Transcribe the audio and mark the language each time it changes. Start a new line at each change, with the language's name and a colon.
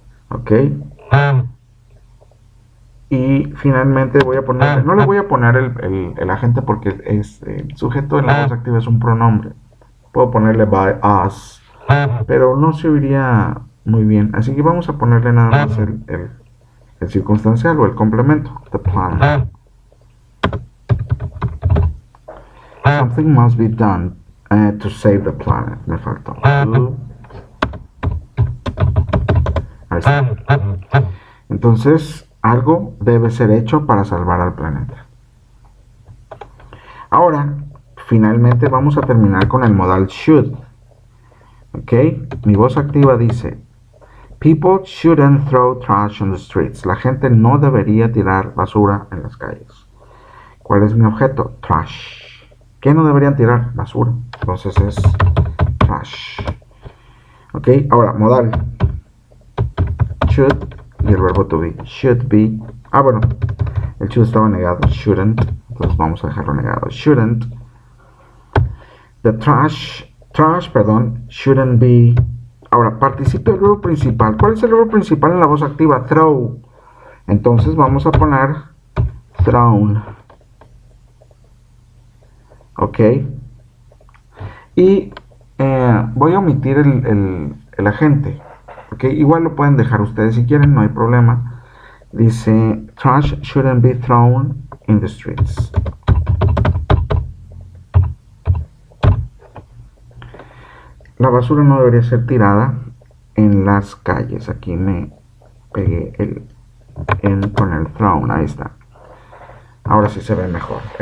Spanish: Ok, y finalmente voy a poner, no le voy a poner el agente porque es el sujeto en la voz activa es un pronombre. Puedo ponerle
English: by us,
Spanish: pero no se oiría muy bien, así que vamos a ponerle nada más el circunstancial o el complemento,
English: the planet. Something must be done to save the planet.
Spanish: Me faltó. Ahí está. Entonces, algo debe ser hecho para salvar al planeta. Ahora, finalmente vamos a terminar con el modal should. Ok, mi voz activa dice,
English: People shouldn't throw trash on the streets.
Spanish: La gente no debería tirar basura en las calles. ¿Cuál es mi objeto?
English: Trash.
Spanish: ¿Qué no deberían tirar? Basura. Entonces es
English: trash.
Spanish: Ok, ahora, modal. Should y el verbo to be. Should be. Ah, bueno. El should estaba negado. Shouldn't. Entonces vamos a dejarlo negado. Shouldn't.
English: The trash, shouldn't be.
Spanish: Ahora, participe el verbo principal. ¿Cuál es el verbo principal en la voz activa? Throw. Entonces vamos a poner thrown. Ok. Y voy a omitir el agente. Ok, igual lo pueden dejar ustedes si quieren, no hay problema. Dice,
English: trash shouldn't be thrown in the streets.
Spanish: La basura no debería ser tirada en las calles. Aquí me pegué el en con el thrown, ahí está. Ahora sí se ve mejor.